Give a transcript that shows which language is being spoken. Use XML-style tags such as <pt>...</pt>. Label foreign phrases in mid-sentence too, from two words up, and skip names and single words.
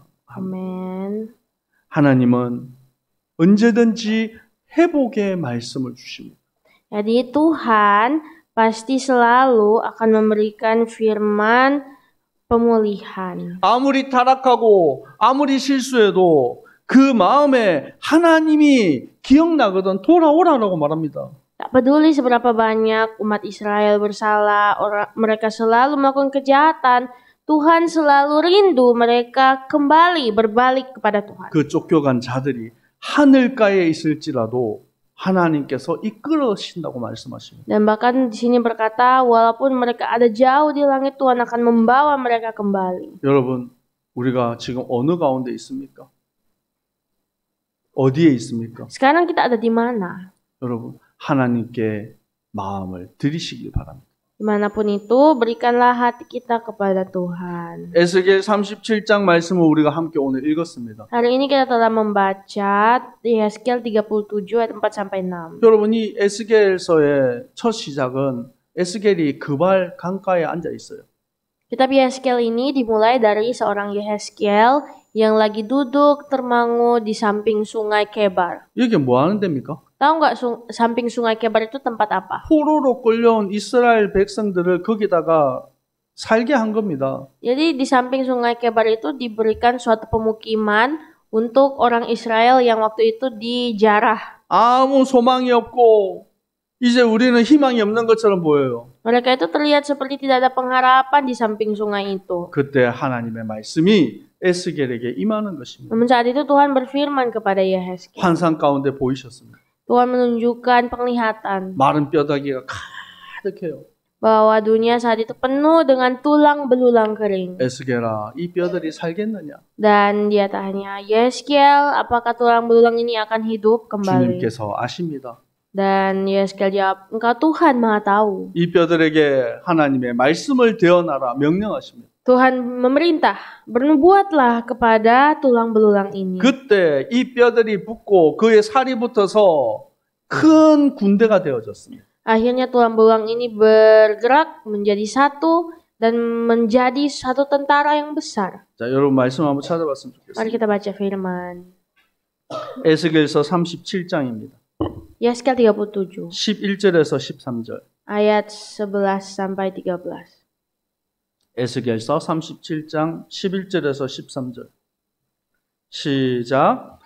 <id>Amin.</id> <ko>하나님은 언제든지 회복의 말씀을 주십니다.</ko> <id>Jadi Tuhan pasti selalu akan memberikan firman pemulihan.</id> <ko>아무리 타락하고 아무리 실수해도 그 마음에 하나님이 기억나거든 돌아오라고 말합니다.</ko> <id>Tak peduli seberapa banyak umat Israel bersalah, mereka selalu melakukan kejahatan, Tuhan selalu rindu mereka kembali berbalik kepada Tuhan.</id> <ko>그 쫓겨간 자들이 하늘가에 있을지라도 하나님께서 이끌어신다고 말씀하십니다.</ko> <id>Dan bahkan di sini berkata, walaupun mereka ada jauh di langit, Tuhan akan membawa mereka kembali.</id> <ko>여러분, 우리가 지금 어느 가운데 있습니까? 어디에 있습니까?</ko> <id>Sekarang kita ada di mana?</id> <ko>여러분, 하나님께 마음을 드리시길 바랍니다.</ko> <id>Dimanapun itu, berikanlah hati kita kepada Tuhan.</id> <ko>에스겔 37장 말씀을 우리가 함께 오늘 읽었습니다.</ko> <id>Hari ini kita telah membaca Yeskel 37 ayat 4-6.</id> <ko>여러분, 이 에스겔서의 첫 시작은 에스겔이 그발 강가에 앉아 있어요.</ko> <id>Kitab Yeskel ini dimulai dari seorang Yehezkiel yang lagi duduk termangu di samping sungai Kebar.</id> <ko>이게 뭐 하는 데입니까?</ko> <id>Tahu nggak samping sungai Kebar itu tempat apa?</id> <ko>포로로 끌려온 이스라엘 백성들을 거기다가 살게 한 겁니다.</ko> <id>Jadi di samping sungai Kebar itu diberikan suatu pemukiman untuk orang Israel yang waktu itu dijarah.</id> <ko>아무 소망이 없고 이제 우리는 희망이 없는 것처럼 보여요.</ko> <id>Mereka itu terlihat seperti tidak ada pengharapan di samping sungai itu.</id> <ko>그때 하나님의 말씀이 에스겔에게 임하는 것입니다.</ko> <id>Namun saat itu Tuhan berfirman kepada Yehezkiel.</id> <ko>환상 가운데 보이셨습니다.</ko> <id>Tuhan menunjukkan penglihatan</id> <ko>마른 뼈다귀가 가득해요.</ko> <id>bahwa dunia saat itu penuh dengan tulang belulang kering.</id> <ko>에스겔아, 이 뼈들이 살겠느냐?</ko> <id>Dan dia tanya, Yehezkiel, apakah tulang belulang ini akan hidup kembali?</id> <ko>주님께서 아십니다.</ko> <id>Dan Yehezkiel jawab, engkau Tuhan Maha Tahu.</id> <ko>이 뼈들에게 하나님의 말씀을 대언하라 명령하십니다.</ko> <id>Tuhan memerintah, bernubuatlah kepada tulang belulang ini.</id> <ko>그때 이 뼈들이 붙고 그의 살이 붙어서 큰 군대가 되어졌습니다.</ko> <id>Akhirnya tulang belulang ini bergerak menjadi satu dan menjadi satu tentara yang besar.</id> <ko>자, 여러분 말씀 한번 찾아봤으면</ko> <id>Mari</id> <ko>좋겠습니다.</ko> <id>kita baca firman.</id> <ko>에스겔서 37장입니다.</ko> <id>Yeskel 37</id> <ko>11절에서 13절.</ko> <id>ayat 11-13.</id> <ko>에스겔서 37장 11절에서 13절. 시작.</ko>